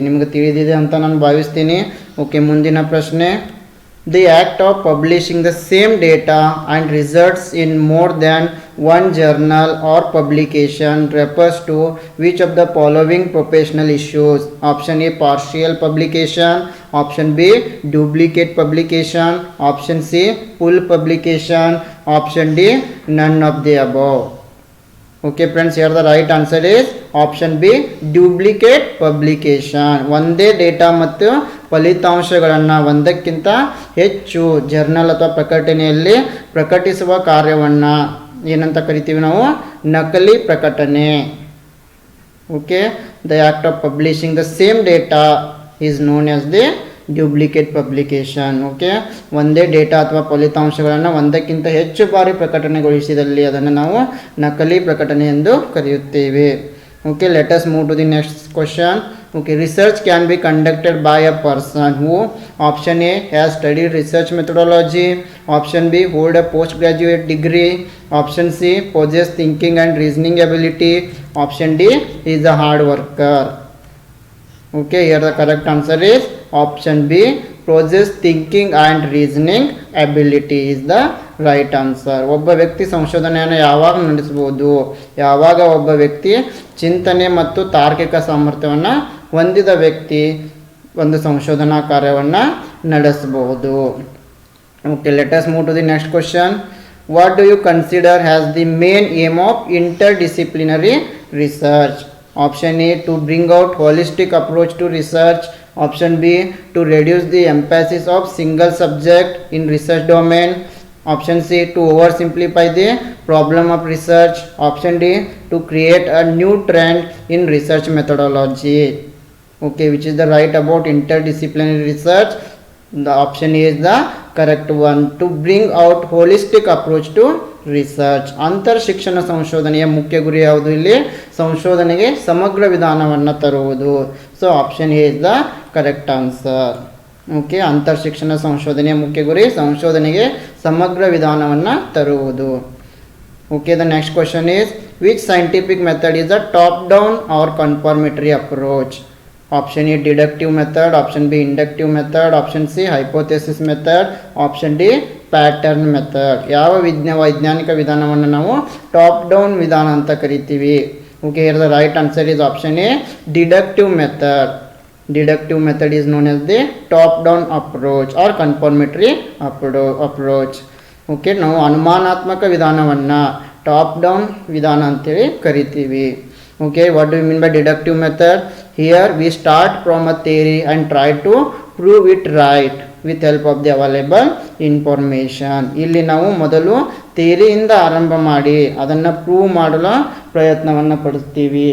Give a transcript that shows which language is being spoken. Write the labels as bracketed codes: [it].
[kn] ನಿಮಗೆ ತಿಳಿದಿದೆ ಅಂತ ನಾನು ಭಾವಿಸ್ತೀನಿ. ಓಕೆ, ಮುಂದಿನ ಪ್ರಶ್ನೆ. [en] The act of publishing the same data and results in more than one journal or publication refers to which of the following professional issues? Option A, partial publication. Option B, duplicate publication. Option C, full publication. Option D, none of the above. Okay friends, here the right answer is option B, duplicate publication. [kn] ಒಂದೇ data ಮತ್ತು ಫಲಿತಾಂಶಗಳನ್ನು ಒಂದಕ್ಕಿಂತ ಹೆಚ್ಚು journal ಅಥವಾ ಪ್ರಕಟಣೆಯಲ್ಲಿ ಪ್ರಕಟಿಸುವ ಕಾರ್ಯವನ್ನು ಏನಂತ ಕರಿತೀವಿ ನಾವು? ನಕಲಿ ಪ್ರಕಟಣೆ. [en] Okay, the act of publishing the same data is known as the duplicate publication. [kn] Okay, ಒಂದೇ ಡೇಟಾ ಅಥವಾ ಫಲಿತಾಂಶಗಳನ್ನು ಒಂದಕ್ಕಿಂತ ಹೆಚ್ಚು ಬಾರಿ ಪ್ರಕಟಣೆಗೊಳಿಸಿದಲ್ಲಿ ಅದನ್ನು ನಾವು ನಕಲಿ ಪ್ರಕಟಣೆ ಎಂದು ಕರೆಯುತ್ತೇವೆ. [en] Okay, let us move to the next question. Okay, research can be conducted by a person who, option A, has studied research methodology. Option B, hold a postgraduate degree. Option C, possess thinking and reasoning ability. Option D, is a hard worker. Okay, here the correct answer is option B, possess thinking and reasoning ability is the right answer. [kn] ಒಬ್ಬ ವ್ಯಕ್ತಿ ಸಂಶೋಧನೆಯನ್ನು ಯಾವಾಗ ನಡೆಸಬಹುದು? ಯಾವಾಗ ಒಬ್ಬ ವ್ಯಕ್ತಿ ಚಿಂತನೆ ಮತ್ತು ತಾರ್ಕಿಕ ಸಾಮರ್ಥ್ಯವನ್ನು ಹೊಂದಿದ ವ್ಯಕ್ತಿ ಒಂದು ಸಂಶೋಧನಾ ಕಾರ್ಯವನ್ನು ನಡೆಸಬಹುದು. [en] Okay, let us move to the next question. What do you consider has the main aim of interdisciplinary research? Option A, to bring out holistic approach to research. Option B, to reduce the emphasis of single subject in research domain. Option C, to oversimplify the problem of research. Option D, to create a new trend in research methodology. Okay, which is the right about interdisciplinary research? The option A is the correct one. To bring out holistic approach to research. [kn] ಅಂತರ್ ಶಿಕ್ಷಣ ಸಂಶೋಧನೆಯ ಮುಖ್ಯ ಗುರಿ ಯಾವುದು? ಇಲ್ಲಿ ಸಂಶೋಧನೆಗೆ ಸಮಗ್ರ ವಿಧಾನವನ್ನು ತರುವುದು. [en] So option A is the correct answer. [kn] Okay, ಅಂತರ್ ಶಿಕ್ಷಣ ಸಂಶೋಧನೆಯ ಮುಖ್ಯ ಗುರಿ ಸಂಶೋಧನೆಗೆ ಸಮಗ್ರ ವಿಧಾನವನ್ನು ತರುವುದು. [en] Okay, the next question is which scientific method is the top down or confirmatory approach? Option A deductive method. Option B inductive method. Option C hypothesis method. Option D pattern method. [kn] ಯಾವ ವೈಜ್ಞಾನಿಕ ವಿಧಾನವನ್ನು ನಾವು top down ವಿಧಾನ ಅಂತ ಕರಿತೀವಿ? [en] Okay, here the right answer is option A deductive method. Deductive method is known as the top down approach or confirmatory approach. [kn] Okay, ನಾವು ಅನುಮಾನಾತ್ಮಕ ವಿಧಾನವನ್ನು top down ವಿಧಾನ ಅಂತೇಳಿ ಕರಿತೀವಿ. [en] Okay, what do you mean by deductive method? Here we start from a theory and try to prove it right with help of the available information. [kn] ಇಲ್ಲಿ ನಾವು ಮೊದಲು ಥಿಯರಿಯಿಂದ ಆರಂಭ ಮಾಡಿ ಅದನ್ನು ಪ್ರೂವ್ ಮಾಡಲು ಪ್ರಯತ್ನವನ್ನು ಪಡಿಸ್ತೀವಿ.